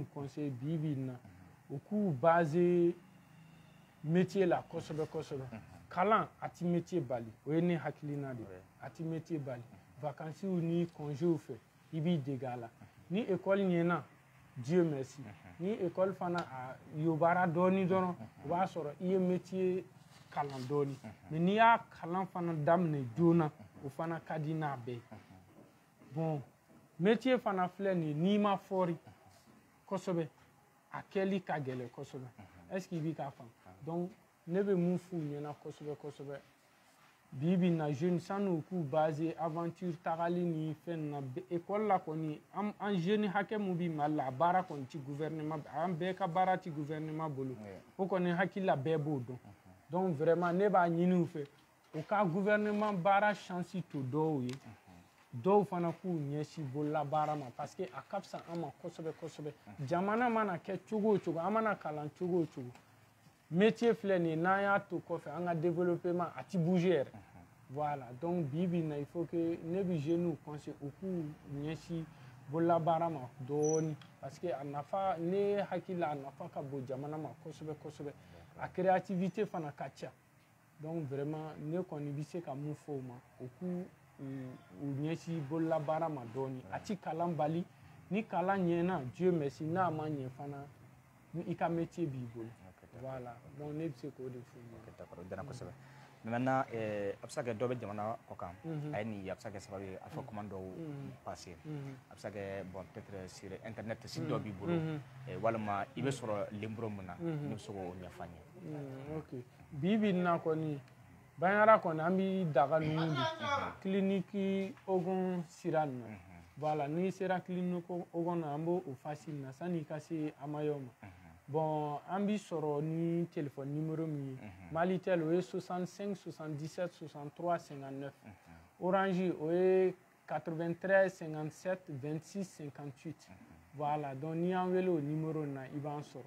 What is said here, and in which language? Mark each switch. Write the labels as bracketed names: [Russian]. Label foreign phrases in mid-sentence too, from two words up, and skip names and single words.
[Bambara] conseil bi bi in na u k'u baser métier la kosɛbɛ kalan a ti métier bali o ye ne hakilina de a ti métier bali vacances ni congé fɛ i b'i dege a la ni école ɲɛna [French] Dieu merci [Bambara] ni école fana a yobara dɔɔni dɔrɔn o b'a sɔrɔ i ye métier kalan dɔɔni mais n'i y'a kalan fana daminɛ joona o fana ka di n'a bɛɛ [French] bon métier [Bambara] fana filɛ nin ye n'i ma fɔri kosɛbɛ a kɛli ka gɛlɛn kosɛbɛ [French] est ce que [Bambara] i b'i ka faamu donc ne bɛ mun f'u ɲɛna kosɛbɛ kosɛbɛ bi bi na jeune sanu k'u basé aventure tagali ni fɛn na école la kɔni an jeune hakɛ mun bi Mali la a baara kɔni ti gouvernement an bɛɛ ka baara ti gouvernement bolo o kɔni hakili la bɛɛ b'o dɔn [French] donc vraiment [Bambara] ne b'a ɲini u fɛ u ka gouvernement baara chance to dɔw ye dɔw fana k'u ɲɛsin bolola baara ma [French] parce que [Bambara] a ka fisa an ma kosɛbɛ kosɛbɛ jamana mana kɛ cogo o cogo an mana kalan cogo o cogo métier filɛ nin ye n'an y'a to kɔfɛ an ka développement a ti bouger yɛrɛ [French] voilà donc [Bambara] bi bi na [French] il faut que [Bambara] ne bi jeunes conseil u k'u ɲɛsin bolola baara ma dɔɔni [French] parce que [Bambara] a nafa ne hakili la a nafa ka bon jamana ma kosɛbɛ kosɛbɛ a créativité fana ka ca [French] donc vraiment [Bambara] ne kɔni bɛ se ka mun fɔ u ma u k'u u ɲɛsin bolola baara ma dɔɔni a ti kalan bali ni kalan ɲɛna [French] Dieu merci [Bambara] n'a ma ɲɛ fana ni i ka métier b'i bolo [French] voilà donc [Bambara] ne bɛ se k'o de f'u ɲɛna. D'accord o diyara kosɛbɛ [French] mais maintenant [Bambara] a bɛ se ka kɛ dɔ bɛ jamana kɔ kan a ye nin ye a bɛ se ka kɛ sababu ye a fɔ commande dɔw passer a bɛ se ka kɛ [French] bon peut-être sur internet site [Bambara] dɔ b'i bolo walima i bɛ sɔrɔ libro mun na ne bɛ se k'o ɲɛfɔ an ye. ok bi bi in na kɔni Banyara kɔni an bɛ daga ninnu de clinique Ogon sira ninnu na voilà n'i sera clinique Ogon na an b'o facile na sanni i ka se Amayo ma bon an bɛ sɔrɔ ni [French] téléphone numéro [Bambara] min ye Malitel o ye 65 77 63 59 Orange o ye 93 57 26 58 [French] voilà donc [Bambara] n'i y'an wele o numéro na i b'an sɔrɔ.